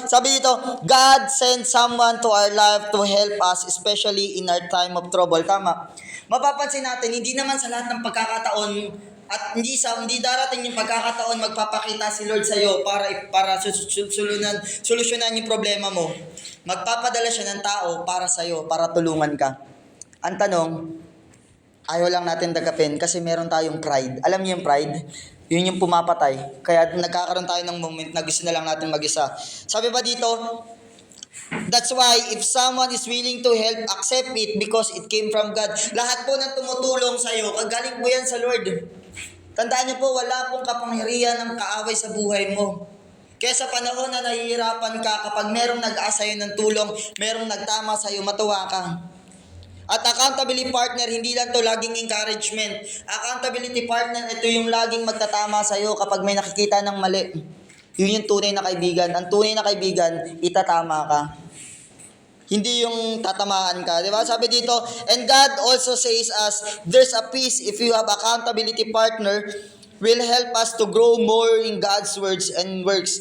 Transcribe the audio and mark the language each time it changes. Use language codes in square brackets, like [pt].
[tl] Sabi dito, [en] God sent someone to our life to help us, especially in our time of trouble. [tl] Tama. Mapapansin natin, hindi naman sa lahat ng pagkakataon at hindi darating yung pagkakataon magpapakita si Lord sa iyo para solusyonan yung problema mo. Magpapadala siya ng tao para sa iyo, para tulungan ka. Ang tanong, ayaw lang natin dagapin kasi meron tayong pride. Alam niyo yung pride? Yun yung pumapatay. Kaya nagkakaroon tayo ng moment na gusto na lang natin mag-isa. Sabi ba dito, [en] that's why if someone is willing to help, accept it because it came from God. [tl] Lahat po ng tumutulong sa iyo, kagaling po yan sa Lord. Tandaan niyo po, wala pong kapangyarihan ng kaaway sa buhay mo. Kaya sa panahon na nahihirapan ka, kapag merong nag-aasa sa'yo ng tulong, merong nagtama sa'yo, matuwa ka. At accountability partner, hindi lang to laging encouragement. Accountability partner, ito yung laging magtatama sa'yo kapag may nakikita ng mali. Yun yung tunay na kaibigan. Ang tunay na kaibigan, itatama ka. Hindi yung tatamaan ka. Diba? Sabi dito, [en] and God also says us, there's a peace if you have accountability partner will help us to grow more in God's words and works.